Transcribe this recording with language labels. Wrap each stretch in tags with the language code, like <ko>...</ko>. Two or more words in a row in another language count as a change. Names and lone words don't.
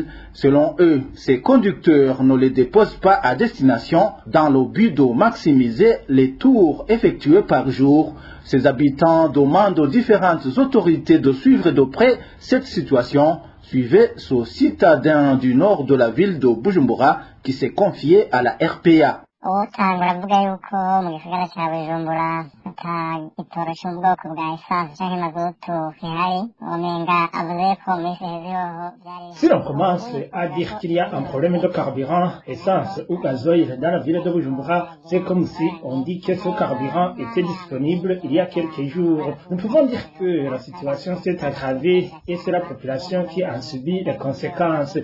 <fr>Selon eux, ces conducteurs ne les déposent pas à destination dans le but de maximiser les tours effectués par jour. Ces habitants demandent aux différentes autorités de suivre de près cette situation. Suivez ce citadin du nord de la ville de Bujumbura qui s'est confié à la RPA.</fr> <rn>utangura avuga yuko mu gisagara ca Bujumbura ata gitoro co mu bwoko bwa essence canke mazutu gihari womenga avuze ko mu minsi iheze hoho vyari.</rn> <fr>Si l'on commence à dire qu'il y a un problème de carburant, essence ou gazoil dans la ville de Bujumbura, c'est comme si on dit que ce carburant était disponible il y a quelques jours. Nous pouvons dire que la situation s'est aggravée et c'est la population qui en subit les conséquences.</fr>